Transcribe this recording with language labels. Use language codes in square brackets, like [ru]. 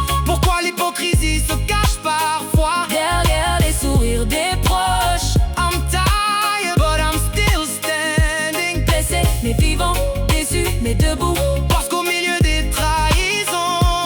[fr] Pourquoi l'hypocrisie se cache parfois derrière les sourires des proches? [en] I'm tired, but I'm still standing. [fr] Blessé, mais vivant, déçu, mais debout. Parce qu'au milieu des trahisons,